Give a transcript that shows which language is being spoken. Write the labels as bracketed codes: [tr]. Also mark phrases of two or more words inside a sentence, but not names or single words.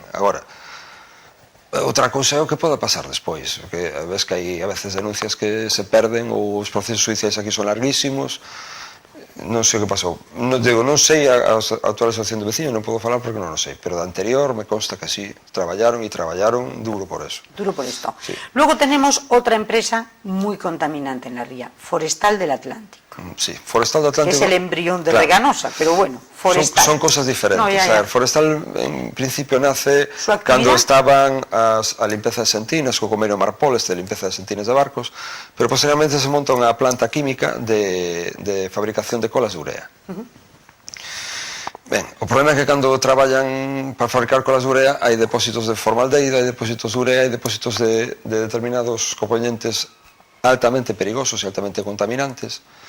[gl] Agora, outra cousa é o que pode pasar despois, porque ves que hai a veces denuncias que se perden ou os procesos judiciais aquí son larguísimos. Non sei o que pasou. Non sei a actual asociación de veciños, non podo falar porque non o sei, pero da anterior me consta que así traballaron e traballaron duro por eso. [es] Duro por esto. Sí. Luego tenemos otra empresa muy contaminante en la ría, Forestal del Atlántico. Sí, Forestal del Atlántico. Que es el embrión de Reganosa, pero bueno, Forestal. Son cosas diferentes. No, ya. [gl] Forestal en principio nace cando estaban a limpeza de sentinas, co convenio Marpol, de limpeza de sentinas de barcos, pero posteriormente se monta unha planta química de fabricación de colas de urea. Ben, o problema é que cando traballan para fabricar colas de urea hai depósitos de formaldehído, hai depósitos de urea, hai depósitos de determinados componentes altamente perigosos e altamente contaminantes.